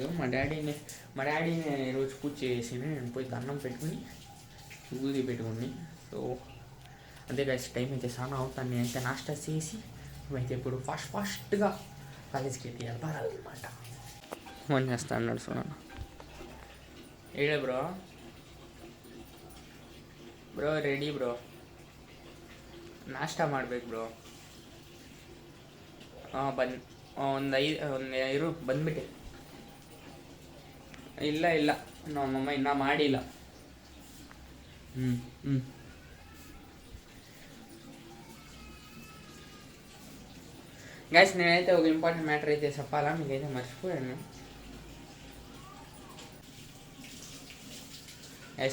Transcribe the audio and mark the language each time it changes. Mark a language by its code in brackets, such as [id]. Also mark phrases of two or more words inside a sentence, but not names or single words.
[te] మా డాడీని ఈరోజు పూజ చేసి నేను పోయి దండం పెట్టుకుని ఊది పెట్టుకుని. సో అదే గైస్, టైం అయితే చాలా అవుతాను. నేనైతే నాష్టా చేసి అయితే ఇప్పుడు ఫాస్ట్గా కాలేజ్కి అయితే వెళ్ళాలన్నమాట. ఫోన్ చేస్తా అన్నాడు చూడండి. ఏడే [kn] ಬ್ರೋ ರೆಡಿ ಬ್ರೋ, ನಾಷ್ಟ ಮಾಡ್ಬೇಕು ಬ್ರೋ. ಒಂದು ಐದು ಬಂದ್ಬಿಟ್ಟೆ. ಇಲ್ಲ ನಮ್ಮಮ್ಮ ಇನ್ನೂ ಮಾಡಿಲ್ಲ. [te] గైస్ నేనైతే ఒక [en] important matter [te] అయితే చెప్పాలా, మీకైతే మర్చిపోయాను గైస్.